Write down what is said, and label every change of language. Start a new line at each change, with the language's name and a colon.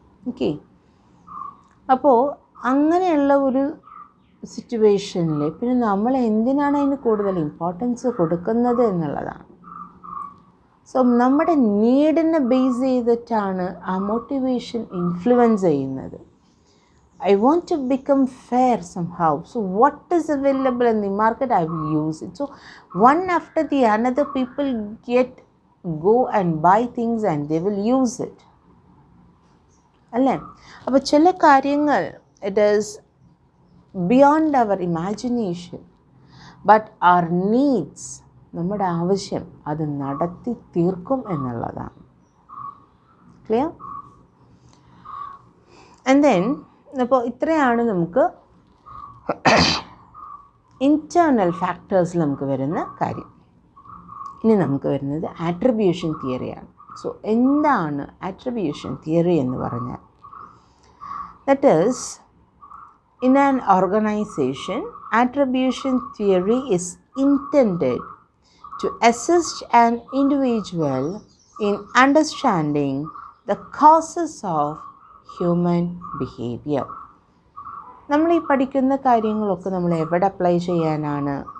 Malayalam: Okay, അപ്പോൾ അങ്ങനെയുള്ള ഒരു സിറ്റുവേഷനിൽ പിന്നെ നമ്മൾ എന്തിനാണ് അതിന് കൂടുതൽ ഇമ്പോർട്ടൻസ് കൊടുക്കുന്നത് എന്നുള്ളതാണ്. സോ നമ്മുടെ നീഡിനെ ബേസ് ചെയ്തിട്ടാണ് ആ മോട്ടിവേഷൻ ഇൻഫ്ലുവൻസ് ചെയ്യുന്നത്.
English: I want to become fair somehow. So what is available in the market, I will use it. So one after the another people go and buy things and they will use it.
Malayalam: അല്ലേ? അപ്പോൾ ചില കാര്യങ്ങൾ
English: it is beyond our imagination, but our needs,
Malayalam: നമ്മുടെ ആവശ്യം അത് നടത്തി തീർക്കും എന്നുള്ളതാണ്. ക്ലിയർ? ആൻഡ് ദെൻ അപ്പോൾ ഇത്രയാണ് നമുക്ക് ഇൻറ്റേർണൽ ഫാക്ടേഴ്സിൽ നമുക്ക് വരുന്ന കാര്യം. ഇനി നമുക്ക് വരുന്നത് ആട്രിബ്യൂഷൻ തിയറിയാണ്. സോ എന്താണ് ആട്രിബ്യൂഷൻ തിയറി എന്ന് പറഞ്ഞാൽ? That is, in an organisation attribution theory is intended
English: to assist an individual in understanding the causes of human behavior.
Malayalam: നമ്മൾ ഈ പഠിക്കുന്ന കാര്യങ്ങളൊക്കെ നമ്മൾ എവിടെ അപ്ലൈ ചെയ്യാനാണ്?